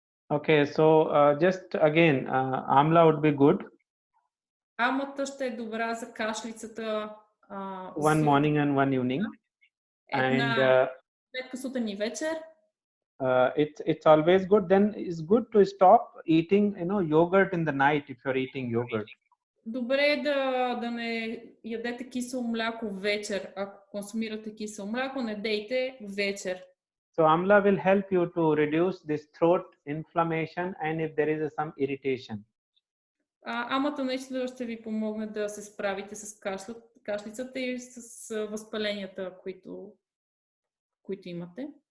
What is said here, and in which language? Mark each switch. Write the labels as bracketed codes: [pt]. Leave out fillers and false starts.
[en] Okay, so just again, amla would be good. [bg] Амата ще е добра за кашлицата. [en] One morning and one evening. [bg] Една след сутрин и вечер. [en] It's always good. Then it's good to stop eating, yogurt in the night if you're eating yogurt. [bg] Добре е да не ядете кисело мляко вечер. Ако консумирате кисело мляко, не дейте вечер. [en] So amla will help you to reduce this throat inflammation and if there is some irritation. [bg] Амата наистина ще ви помогне да се справите с кашлицата и с възпаленията, които имате.